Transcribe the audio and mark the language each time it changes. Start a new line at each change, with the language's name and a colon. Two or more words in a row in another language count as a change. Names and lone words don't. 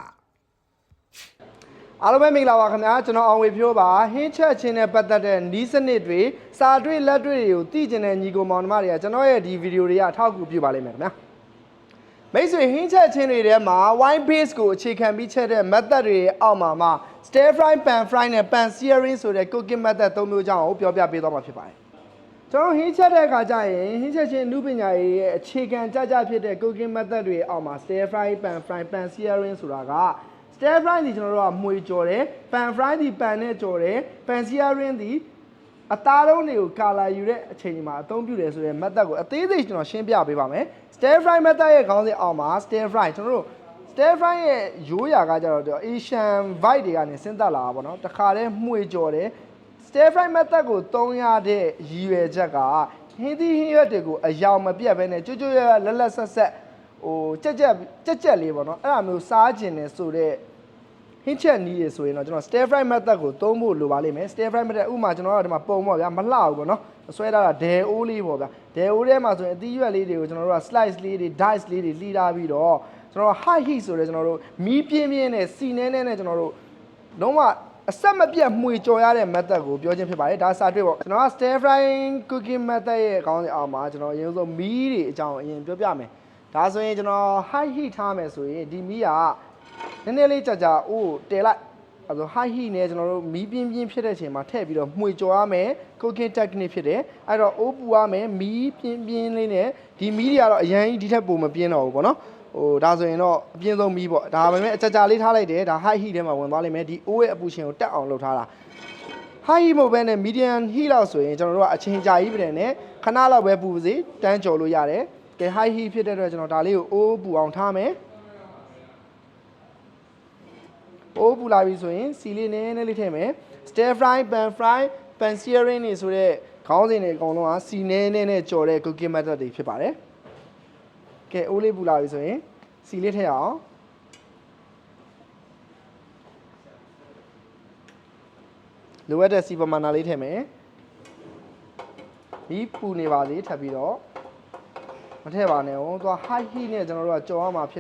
Burmese: အားလုံးပဲမင်္ဂလာပါခင်ဗျာကျွန်တော်အောင်ဝေဖြိုးပါဟင်းချက်ချင်းနဲ့ပတ်သက်တဲ့နီးစနစ်တွေစာတွေ့လက်တွေ့တွေကိုသိကျင်တဲ့ညီကို မောင်နှမတွေကကျွန်တော်ရဲ့ဒီဗီဒီယိုတွေအထောက်အကူပြုပါလိမ့်မယ်ခင်ဗျာမိတ်ဆွေဟင်းချက်ချင်းတွေထဲမှာ
English: white base
Burmese: ကိုအခြေခံပြီးချက်တဲ့ method တွေအောက်မှာ
English: stir fry pan fry
Burmese: နဲ့
English: pan searing
Burmese: ဆိုတဲ့
English: cooking method
Burmese: ၃မျိုးကြောင်းကိုပြောပြပေးသွားမှာဖြစ်ပါတယ်ကျွန်တော်ဟင်းချက်တဲ့အခါကျရင်ဟင်းချက်ချင်းအမှုပညာရေးရဲ့အခြေခံကြဖြစ်တဲ့ cooking method တွေအောက်မှာ
English: stir fry pan fry pan searing
Burmese: ဆိုတာက
English: stir fry
Burmese: ဒီကျွန်တော်တို့ကမှွေကြော်တယ် pan fry ဒီ pan နဲ့ကြော်တယ်
English: pan searing
Burmese: ဒီအသားလုံးတွေကို color ယူတဲ့အချိန်ဒီမှာအသုံးပြုတယ်ဆိုတဲ့ method ကိုအသေးစိတ်ကျွန်တော်ရှင်းပြပေးပါမယ်
English: stir fry method
Burmese: ရဲ့ခေါင်းစဉ်အောက်မှာ
English: stir fry
Burmese: ကျွန်တော်တို့
English: stir fry
Burmese: ရဲ့ရိုးရာကကြတော့
English: Asian vibe
Burmese: တွေကနေဆင်းသက်လာတာပေါ့နော်တခါတည်းမှွေကြော်တယ်
English: stir fry method
Burmese: ကိုသုံးရတဲ့ရည်ရွယ်ချက်ကဟင်းသီးဟင်းရွက်တွေကိုအယောင်မပြတ်ဘဲနဲ့ကျွတ်လက်လက်ဆက်ဆက်ဟိုကြက်လေး ပေါ့နော်အဲ့ဒါမျိုးစားကျင်တယ်ဆိုတော့ဟင်းချက်နီးရဆိုရင်တော့ကျွန်တော်
English: stir fry method
Burmese: ကိုသုံးဖို့လိုပါလိမ့်မယ်
English: stir fry method
Burmese: ဥပမာကျွန်တော်တို့ဒီမှာပုံပေါ့ဗျာမလှဘူးပေါ့နော်ဆွဲထားတာဒဲအိုးလေးပေါ့ဗျာဒဲအိုးထဲမှာဆိုရင်အသီးရွက်လေးတွေကိုကျွန်တော်တို့က slice လေးတွေ dice လေးတွေလှီးထားပြီးတော့ကျွန်တော်တို့
English: high heat
Burmese: ဆိုတဲ့ကျွန်တော်တို့မီးပြင်းနဲ့ စီနဲနဲ့ကျွန်တော်တို့လုံးဝအဆက်မပြတ်မှွေကြော်ရတဲ့ method ကိုပြောချင်းဖြစ်ပါတယ်ဒါစာတွေ့ပေါ့ကျွန်တော်က
English: stir fry cooking method
Burmese: ရဲ့အကောင်းစဉ်အောင်မှာကျွန်တော်အရင်ဆုံးမီးတွေအကြောင်းအရင်ပြောပြမယ်ဒါဆိုရင်ကျွန်တော်
English: high heat
Burmese: ထားမယ်ဆိုရင်ဒီ မီးကနည်းနည်းလေးကြာအိုးတဲလိုက်အဲဆို
English: high heat
Burmese: နဲ့ကျွန်တော်တို့မီးပြင်းဖြစ်တဲ့အချိန်မှာထည့်ပြီးတော့မှွေကြော်ရမယ်
English: cooking technique
Burmese: ဖြစ်တယ်အဲ့တော့အိုးပူရမယ်မီးပြင်းလေးနဲ့ဒီမီးတွေကတော့အရင်ကြီးဒီထက်ပိုမပြင်းတော့ဘူးပေါ့နော်ဟိုဒါဆိုရင်တော့အပြင်းဆုံးမီးပေါ့ဒါပေမဲ့အကြာလေးထားလိုက်တယ်ဒါ
English: high heat
Burmese: ထဲမှာဝင်သွားလိမ့်မယ်ဒီအိုးရဲ့အပူရှင်ကိုတက်အောင်လုပ်ထားတာ
English: high heat
Burmese: မဟုတ်ဘဲနဲ့
English: medium heat
Burmese: လောက်ဆိုရင်ကျွန်တော်တို့ကအချိန်ကြာကြီးပြန်နဲ့ခဏလောက်ပဲပူစေတန်းကြော်လို့ရတယ်ကဲ
English: high heat
Burmese: ဖြစ်တဲ့အတွက်ကျွန်တော်ဒါလေးကိုအိုးပူအောင်ထားမယ် အိုးပူလာပြီဆိုရင်စီလေးနည်းနည်းလေးထည့်မယ်
English: stir fry pan fry pan searing
Burmese: နေဆိုတဲ့ခေါင်းစဉ်တွေအကုန်လုံးကစီနည်းနည်းနဲ့ကြော်တဲ့
English: cooking method
Burmese: တွေဖြစ်ပါတယ်ကဲအိုးလေးပူလာပြီဆိုရင်စီလေးထည့်အောင် လိုအပ်တဲ့စီပမာဏလေးထည့်မယ်ဒီပူနေပါစေထပ်ပြီးတော့မထည့်ပါနဲ့ဟုတ်သွား
English: high heat
Burmese: နဲ့ကျွန်တော်တို့ကကြော်ရမှာဖြစ်